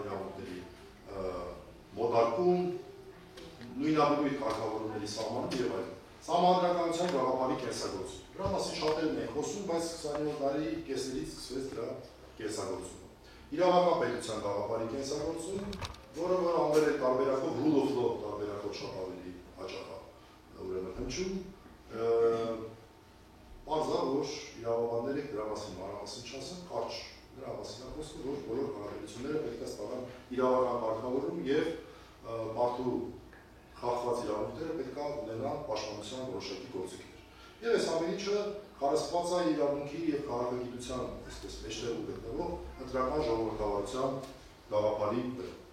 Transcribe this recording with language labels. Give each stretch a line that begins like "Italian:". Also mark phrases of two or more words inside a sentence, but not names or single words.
Armenian: իրավունքների մոտարկում, նույնաբույր կարգավորումների սահմանում եւ այլն։ Սահմանադրականության գաղափարի կենսագործում։ Դրա մասին շատերն են խոսում, բայց 20-րդ դարի կեսերից սկսվեց դրա կենսագործումը։ Իրավական պետության գաղափարի կենսագործում, որը անվերել է տարբերակով
English: rule of law
Armenian: տարբերակով շատ ավելի հաճախ ուրեմն հնչում, պարզ է, որ իրավաբանները դրա մասին մանրամասն չասեն, կարճ դրա մասին է խոսքը, որ բոլոր հարաբերությունները պետք է ստանան իրավական կարգավորում եւ մարդու խախտված իրավունքները պետք է ունենան պաշտպանության որոշակի գործիքներ։ Եվ այս ամեն ինչը խարսխված է իրավունքի եւ քաղաքագիտության, այսպես մեջտեղում գտնվող ընտրական ժողովրդավարության գաղափարի վրա։